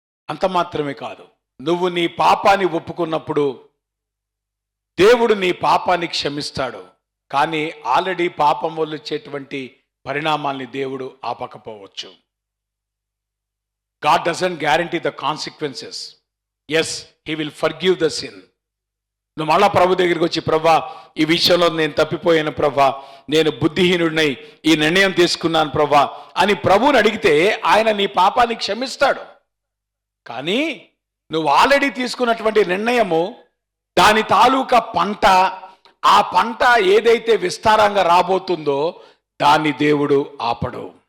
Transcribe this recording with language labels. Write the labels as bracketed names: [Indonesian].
[Telugu] అంత మాత్రమే కాదు, నువ్వు నీ పాపాన్ని ఒప్పుకున్నప్పుడు దేవుడు నీ పాపాన్ని క్షమిస్తాడు. కానీ ఆల్రెడీ పాపం వల్ల వచ్చేటువంటి పరిణామాల్ని దేవుడు ఆపకపోవచ్చు. [English] God doesn't guarantee the consequences. Yes, he will forgive the sin. [Telugu] నువ్వు మళ్ళా ప్రభు దగ్గరికి వచ్చి, ప్రభా ఈ విషయంలో నేను తప్పిపోయాను ప్రభా, నేను బుద్ధిహీనుడినై ఈ నిర్ణయం తీసుకున్నాను ప్రభా అని ప్రభువుని అడిగితే ఆయన నీ పాపాన్ని క్షమిస్తాడు. కానీ నువ్వు ఆల్రెడీ తీసుకున్నటువంటి నిర్ణయము, దాని తాలూకా పంట, ఆ పంట ఏదైతే విస్తారంగా రాబోతుందో దాన్ని దేవుడు ఆపడు.